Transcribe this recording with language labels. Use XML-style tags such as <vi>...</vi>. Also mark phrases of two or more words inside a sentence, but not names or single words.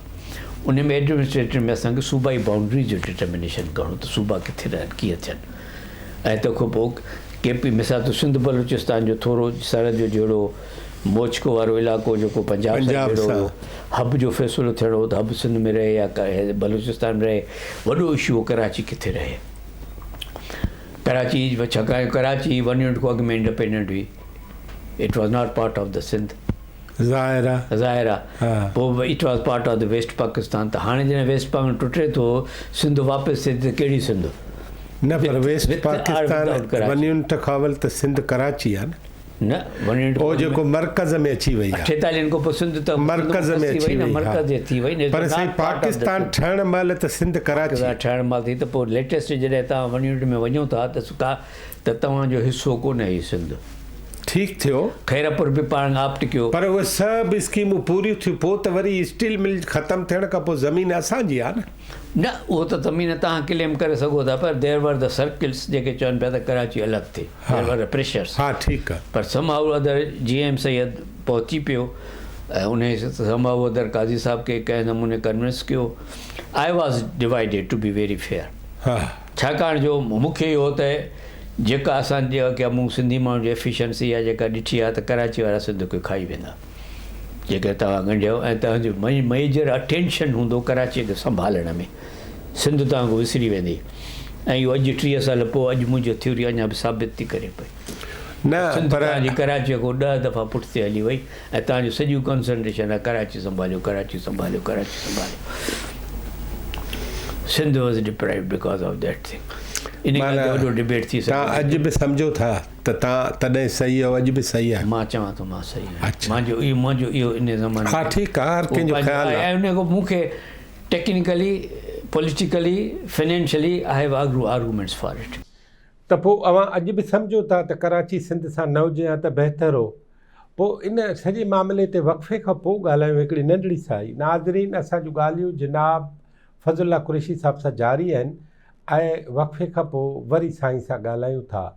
<sd>उन में एडमिनिस्ट्रेटिव में असांखे सूबाई बाउंड्री जो डिटर्मिनेशन करणो त सूबा किथे रहनि, कीअं थियनि। ऐं तंहिंखां पोइ KP मिसाल त सिंध बलूचिस्तान जो थोरो सरहद जो जहिड़ो मोचको वारो इलाइक़ो जेको पंजाब जहिड़ो हब जो फ़ैसिलो थियणो त हब सिंध में रहे या बलूचिस्तान में रहे। वॾो इशू कराची किथे रहे। कराची छाकाणि कराची वन यूनिट खां अॻु में इंडिपेंडेंट हुई,</sd> <en>It was not part of the Sindh,</en> <sd>ज़ाहिर आहे।</sd> <en>पोइ It was part of the West Pakistan.</en> <sd>त हाणे जॾहिं वेस्ट पाकिस्तान टुटे थो, सिंध वापसि थिए त कहिड़ी सिंध? न, पर वेस्ट पाकिस्तान वन यूनिट खां अवल त सिंध कराची आहे न। वन यूनिट ओ जेको मर्कज़ में अची वई आहे, 46 खां पोइ सिंध त मर्कज़ में अची वई, मर्कज़ थी वई। पर साईं पाकिस्तान ठहण महिल त सिंध कराची ठहण महिल थी। त पोइ लेटेस्ट जॾहिं तव्हां वन यूनिट में वञो था त तव्हांजो हिसो कोन्हे हीउ सिंध। ठीकु थियो, खैरपुर बि पाण ऑप्ट कयो, पर उहे सभु स्कीमूं पूरियूं थियूं। पोइ त वरी स्टील मिल ख़तमु थियण खां पोइ ज़मीन असांजी आहे न। उहो त ज़मीन तव्हां क्लेम करे सघो था, पर</sd> <en>there were the circles</en> <sd>जेके चवनि पिया त कराची अलॻि थिए,</sd> <en>there were pressures.</en> <sd>हा ठीकु आहे। पर समाउ अदर GM सैयद पहुची पियो, ऐं उन समाउ अदर काज़ी साहब खे कंहिं नमूने कन्विंस कयो।</sd> <en>I was divided to be very fair.</en> <sd>हा, छाकाणि जो मूंखे इहो त जेका असांजे अॻियां मूं सिंधी माण्हू जी एफिशिएंसी आहे जेका ॾिठी आहे, त कराची वारा सिंध खे खाई वेंदा जेके तव्हां ॻंढियो। ऐं तव्हांजो मेजर अटेंशन हूंदो कराचीअ खे संभालण में, सिंध तव्हांखे विसरी वेंदी। ऐं इहो अॼु 30 साल पोइ अॼु मुंहिंजी थ्योरी अञा बि साबित थी करे पई। न, पर तव्हांजी कराचीअ खां 10 दफ़ा पुठिते हली वई, ऐं तव्हांजो सॼी कॉन्संट्रेशन आहे कराची संभालियो, कराची संभालियो, कराची संभालियो।</sd> <en>Sindh was deprived because of that thing.</en> <sd>इन वॾो डिबेट थी सघे। तव्हां अॼु बि सम्झो था त तव्हां तॾहिं सही आहियो, अॼु बि सही आहे? मां चवां थो मां सही आहियां। मुंहिंजो इहो इन ज़माने। हा ठीकु आहे, हर कंहिंजो ख़्यालु आहे। ऐं उन खां मूंखे</sd> <en>technically, politically, financially I have arguments for it.</en> <sd>त पोइ अवां अॼु बि सम्झो था त कराची सिंध सां न हुजे हा त बहितर हो। पोइ इन सॼे मामले ते वक़फ़े खां पोइ ॻाल्हायूं हिकिड़ी नंढड़ी साई। नाज़रीन, असांजूं ॻाल्हियूं जनाब फज़लुल्लाह कुरैशी साहब सां जारी आहिनि, ऐं वक़फ़े खां पोइ वरी साईं सां ॻाल्हायूं था।</sd>